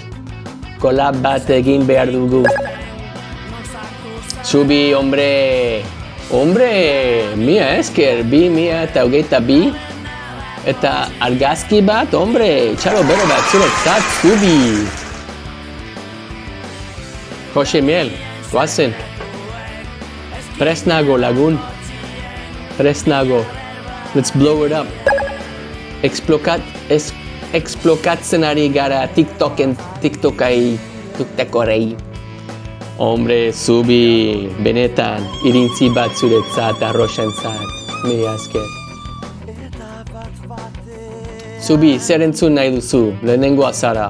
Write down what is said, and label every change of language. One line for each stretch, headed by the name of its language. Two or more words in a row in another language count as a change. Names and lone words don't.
Basque: Kolab bat egin behar dugu. Zubi, hombre, mia esker, 2022 eta argazki bat, hombre, txalo bero bat zuretzat, Zubi. Jose Miel, guazen. Presnago, lagun. Presnago.
English: Let's blow it up.
Basque: Explokatzen ari gara TikTokorei. Hombre, Zubi, benetan, irintzi bat zuretzat, arroxentzat, mila esker. Zubi, zer entzun nahi duzu, lehenengoa zara.